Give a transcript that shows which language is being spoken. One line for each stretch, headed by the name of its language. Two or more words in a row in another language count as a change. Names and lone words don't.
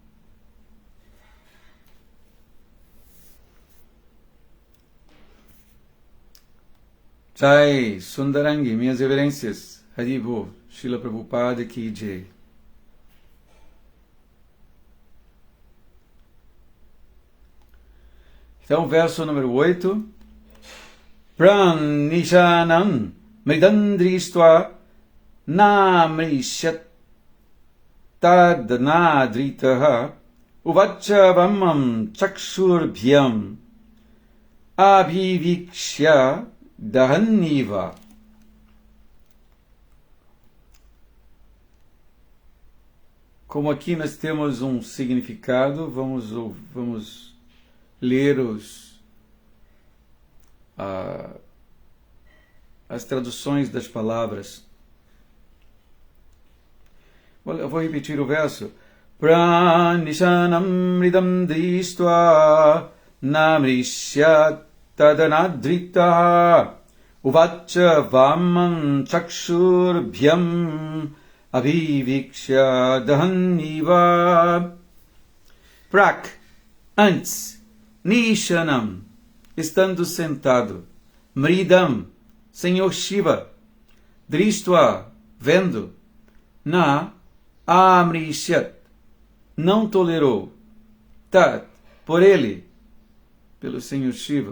Portuguese: Jai Sundarangi, minhas reverências.
Hindi: Haribol, Srila Prabhupada की जय.
Portuguese: Então, verso número 8.
Sanskrit: प्राङ्निषण्णं मृडं दृष्ट्वा नामृष्यत् तदनादृतः उवाच वामं चक्षुर्भ्याम् अभिवीक्ष्य दहन्निव.
Portuguese: Como aqui nós temos um significado, vamos ler as traduções das palavras. Eu vou repetir o verso.
Sanskrit: प्राङ्निषण्णं मृडं दृष्ट्वा नामृष्यत् तदनादृत उवाच वामं चक्षुर्भ्याम् अभिवीक्ष्य दहन्निव.
Portuguese: Prak, antes. Nishanam, estando sentado. Mridam, Senhor Shiva. Dristva, vendo.
Sanskrit: न अमृष्यत्,
Portuguese: não tolerou. Tat, por ele, pelo Senhor Shiva.